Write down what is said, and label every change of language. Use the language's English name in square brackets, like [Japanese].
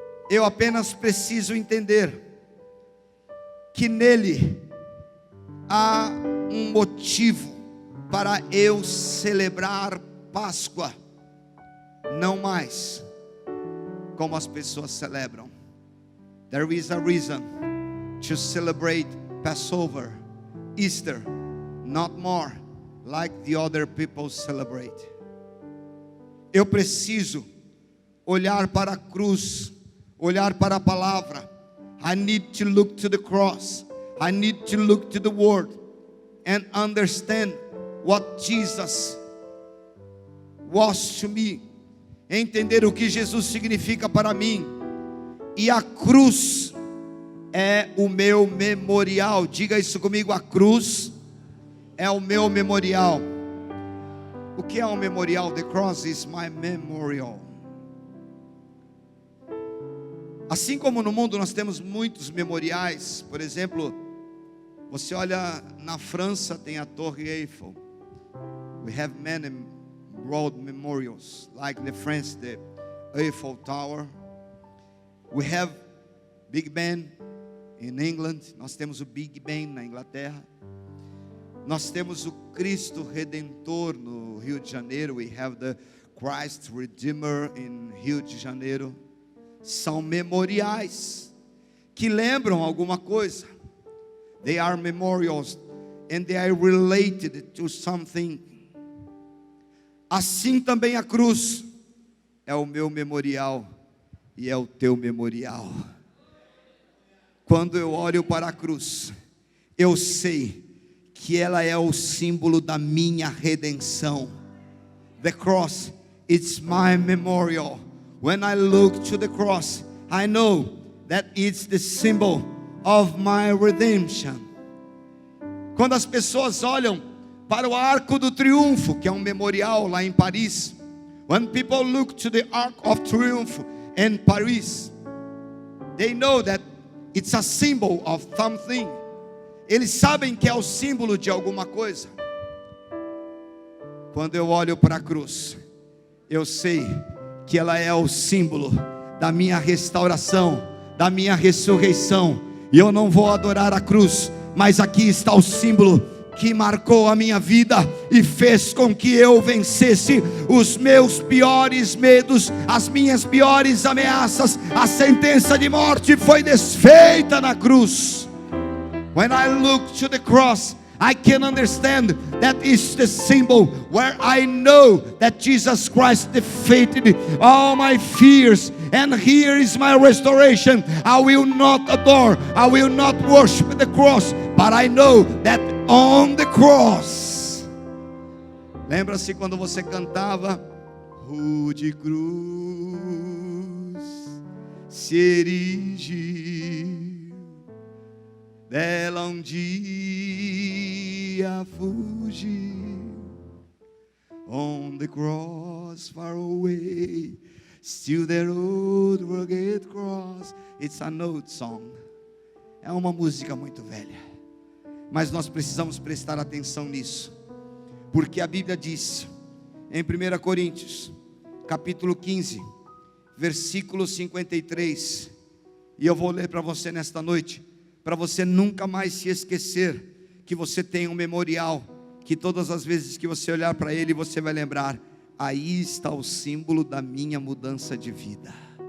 [Portuguese] eu apenas preciso entender que nele há um motivo para eu celebrar Páscoa, não mais como as pessoas celebram. [English] There is a reason to celebrate Passover, Easter, not more like the other people celebrate. [Portuguese] Eu preciso olhar para a cruz, olhar para a palavra. [English] I need to look to the cross. I need to look to the word and understand what Jesus was to me. [Portuguese] Entender o que Jesus significa para mim. E a cruz é o meu memorial. Diga isso comigo, a cruz é o meu memorial. O que é um memorial? [English] The cross is my memorial. [Portuguese] Assim como no mundo nós temos muitos memoriais. Por exemplo, você olha na França, tem a Torre Eiffel. [English] We have many road memorials, like in France, the Eiffel Tower. We have Big Ben in England. [Portuguese] Nós temos o Big Ben na Inglaterra. Nós temos o Cristo Redentor no Rio de Janeiro. [English] We have the Christ Redeemer in Rio de Janeiro. [Portuguese] São memoriais que lembram alguma coisa. [English] They are memorials and they are related to something. [Portuguese] Assim também a cruz é o meu memorial e é o teu memorial. Quando eu olho para a cruz, eu sei que ela é o símbolo da minha redenção. [English] The cross, it's my memorial. When I look to the cross, I know that it's the symbol of my redemption. [Portuguese] Quando as pessoas olham para o Arco do Triunfo, que é um memorial lá em Paris, [English] when people look to the Arc of Triumph in Paris, they know that it's a symbol of something. [Portuguese] Eles sabem que é o símbolo de alguma coisa. Quando eu olho para a cruz, eu sei que ela é o símbolo da minha restauração, da minha ressurreição. E eu não vou adorar a cruz, mas aqui está o símbolo que marcou a minha vida e fez com que eu vencesse os meus piores medos, as minhas piores ameaças. A sentença de morte foi desfeita na cruz. [English] When I look to the cross, I can understand that is the symbol where I know that Jesus Christ defeated all my fears, and here is my restoration. I will not adore, I will not worship the cross, but I know that on the cross. [Portuguese] Lembra-se quando você cantava: rude cruz se erigiu, dela um dia fugiu. [English] On the cross far away, still that old rugged cross. It's an old song. [Portuguese] É uma música muito velha, mas nós precisamos prestar atenção nisso, porque a Bíblia diz em 1 Coríntios capítulo 15 versículo 53, e eu vou ler para você nesta noite, para você nunca mais se esquecer que você tem um memorial, que todas as vezes que você olhar para ele, você vai lembrar: aí está o símbolo da minha mudança de vida.